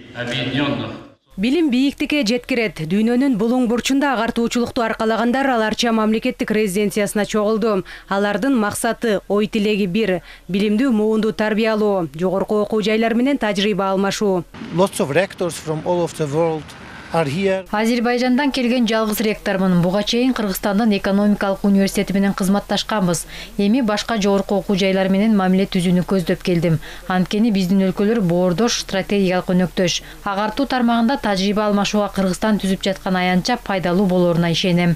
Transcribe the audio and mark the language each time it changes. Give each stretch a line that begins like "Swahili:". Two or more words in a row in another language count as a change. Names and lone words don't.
Russian: объединенных.
Kyrgyz: Билим бийиктикке жеткирет. Дүйнөнүн булуң бурчунда агартуучулукту аркалагандар аларча мамлекеттик резиденциясына чогулду. Алардын максаты ой тилеги бир: билимдүү муунду тарбиялоо, жогорку окуу жайлар менен тажрыйба алмашуу.
English: Lots of rectors from all of the world are here.
Kyrgyz: Азербайжандан келген жалгыз ректормун. Буга чейин Кыргызстандын экономикалык университети менен кызматташканбыз. Эми башка жогорку окуу жайлар менен мамиле түзүүнү көздөп келдим. Анткени биздин өлкөлөр боордош, стратегиялык өнөктөш. Агартуу тармагында тажрыйба алмашууга Кыргызстан түзүп жаткан аянтча пайдалуу болоруна ишенем.